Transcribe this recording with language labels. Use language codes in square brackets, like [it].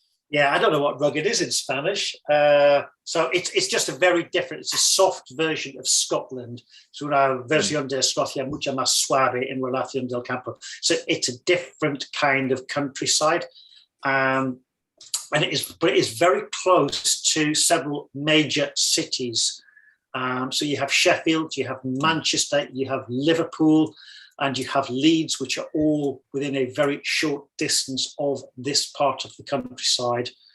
[en] Yeah, I don't know what rugged is in Spanish. So it's just a very different, it's a soft version of Scotland. [es] Es una versión de Escocia mucho más suave en relación del campo. [en] So it's a different kind of countryside. But it is very close to several major cities. So you have Sheffield, you have Manchester, you have Liverpool, and you have Leeds, which are all within a very short distance of this part of the countryside.